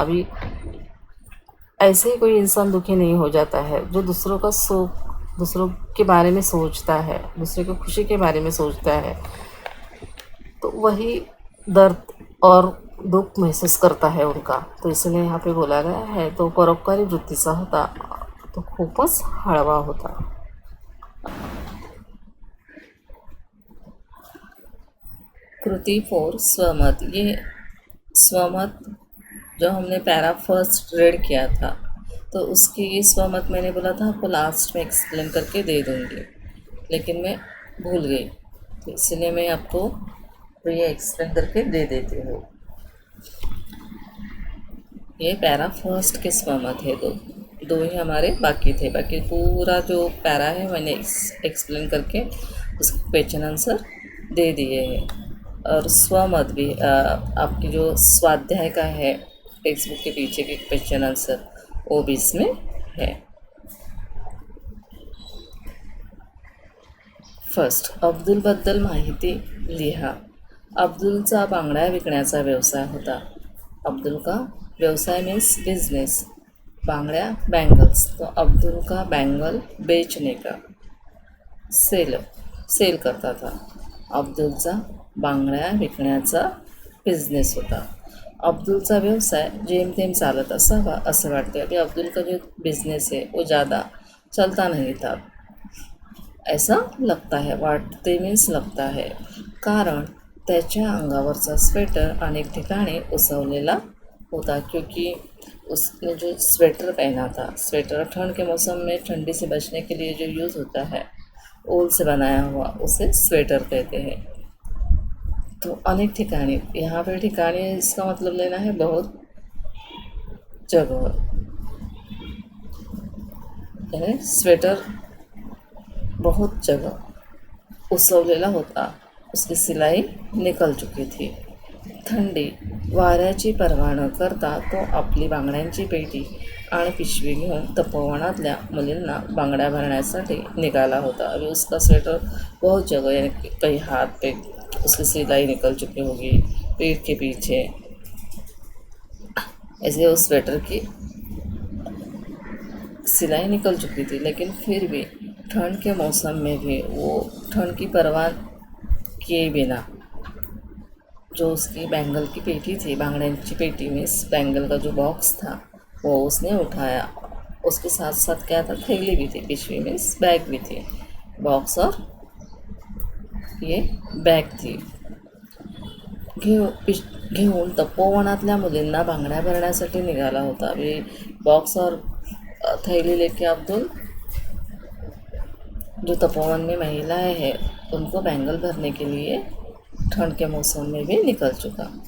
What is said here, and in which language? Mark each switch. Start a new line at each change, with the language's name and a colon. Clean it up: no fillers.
Hindi: अभी ऐसे ही कोई इंसान दुखी नहीं हो जाता है जो दूसरों का सुख, दूसरों के बारे में सोचता है, दूसरे की खुशी के बारे में सोचता है, तो वही दर्द और दुख महसूस करता है उनका. तो इसलिए यहाँ पे बोला गया है
Marathi: तो परोपकारी वृत्तीचा होता, तो खूपच हळवा होता. कृति 4 स्वमत.
Hindi: ये स्वमत जो हमने पैरा फर्स्ट रीड किया था तो उसकी ये स्वमत मैंने बोला था आपको लास्ट में एक्सप्लेन करके दे दूँगी, लेकिन मैं भूल गई, तो इसलिए मैं आपको ये एक्सप्लेन करके दे देती हूँ. ये पैरा फर्स्ट के स्वमत है. दो ही हमारे बाकी थे, बाकी पूरा जो पैरा है मैंने एक्सप्लेन करके उसके क्वेश्चन आंसर दे दिए हैं. और स्वमत भी आपकी जो स्वाध्याय का है टेक्स्ट बुक के पीछे के क्वेश्चन आंसर वो भी इसमें है.
Marathi: फर्स्ट, अब्दुलबद्दल माहिती लिहा. अब्दुलचा बांगड्या विकण्याचा व्यवसाय होता.
Hindi: अब्दुल का व्यवसाय मीन्स बिजनेस, बांगड्या बैंगल्स. तो अब्दुल का बैंगल बेचने का सेल करता था.
Marathi: अब्दुलचा बांगड्या विकण्याचा बिझनेस होता. अब्दुलचा व्यवसाय जेमतेम चालत असावा असं वाटते.
Hindi: अभी अब्दुल का जो बिजनेस है वो ज़्यादा चलता नहीं था ऐसा लगता है.
Marathi: वाटते मीन्स लगता है, कारण त्याच्या अंगावरचा स्वेटर अनेक ठिकाणी उसवलेला होता, क्योंकि
Hindi: उसने जो स्वेटर पहना था, स्वेटर ठंड के मौसम में ठंडी से बचने के लिए जो यूज़ होता है, ऊन से बनाया हुआ, उसे स्वेटर कहते हैं। तो अनेक ठिकाने, यहाँ पे ठिकाने इसका मतलब लेना है बहुत जगह, यानी स्वेटर बहुत जगह उसवलेला होता, उसकी सिलाई निकल चुकी थी.
Marathi: थंडी वाऱ्याची पर्वा न करता तो आपली बांगड्यांची पेटी आणि पिशवी घेऊन तपोवनातल्या मुलींना बांगड्या भरण्यासाठी निघाला होता.
Hindi: अभी उसका स्वेटर बहुत जगह, यानी कहीं हाथ पे उसकी सिलाई निकल चुकी होगी, पेट के पीछे, ऐसे उस स्वेटर की सिलाई निकल चुकी थी. लेकिन फिर भी ठंड के मौसम में भी वो ठंड की परवाह किए बिना जो उसकी बैंगल की पेटी थी, बांगड्यांची पेटी में बैंगल का जो बॉक्स था वो उसने उठाया. उसके साथ साथ क्या था, थैली भी थी, पिशवी में बैग भी थी, बॉक्स और ये बॅग थी.
Marathi: घेऊन तपोवनातल्या मुलींना बांगड्या भरण्यासाठी निघाला होता.
Hindi: अभी बॉक्स और थैली लेके अब्दुल जो तपोवन में महिलाएं हैं उनको बैंगल भरने के लिए ठंड के मौसम में भी निकल चुका.